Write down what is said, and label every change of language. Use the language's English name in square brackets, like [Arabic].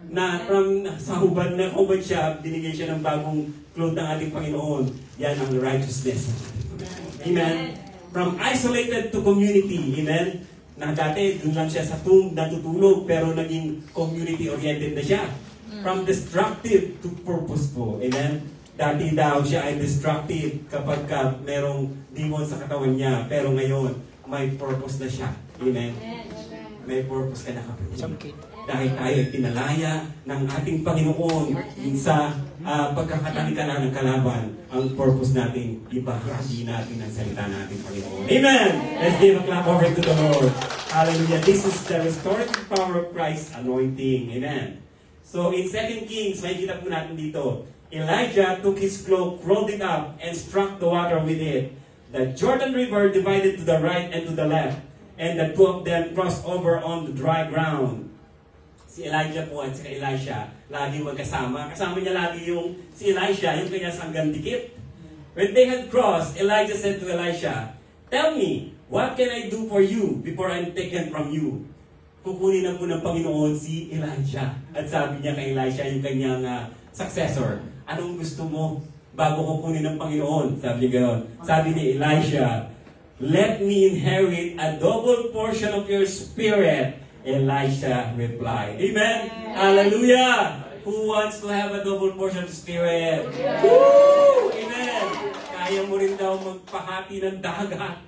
[Filipino] Na from sa hubad na hubad siya, binigay siya ng bagong clothes ng ating Panginoon. Yan ang righteousness. Amen. [English] From isolated to community. [Filipino] Amen. Na dati, dun lang siya sa natutulog, pero naging community-oriented na siya. [English] From destructive to purposeful. Amen. [Filipino] Dati daw siya ay destructive kapag merong demon sa katawan niya. Pero ngayon, may purpose na siya. Amen. May purpose ka na kapatid. Dahil tayo ay pinalaya ng ating Panginoon sa pagkakatalika ng kalaban. Ang purpose natin, ibahagi natin ang salita natin, Panginoon. Amen! [English] Let's give a clap over to the Lord. Hallelujah. This is the restorative power of Christ's anointing. Amen. So in 2 Kings, [Filipino] makikita po natin dito, [English] Elijah took his cloak, rolled it up, and struck the water with it. The Jordan River divided to the right and to the left, and the two of them crossed over on the dry ground. [Filipino] Si Elijah po at si Elisha, lagi magkasama. Kasama niya lagi yung si Elisha, yung kanya sanggang dikit. [English] When they had crossed, Elijah said to Elisha, "Tell me, what can I do for you before I'm taken from you?" [Filipino] Kukunin na po ng Panginoon si Elijah. At sabi niya kay Elisha, yung kanyang successor, "Anong gusto mo bago kukunin ng Panginoon?" Sabi niya gano'n. Sabi ni Elisha, [English] "Let me inherit a double portion of your spirit." Elisha replied. Amen? Hallelujah! Who wants to have a double portion of spirit? Woo! Amen! [Filipino] Kaya mo rin daw magpahati ng dagat.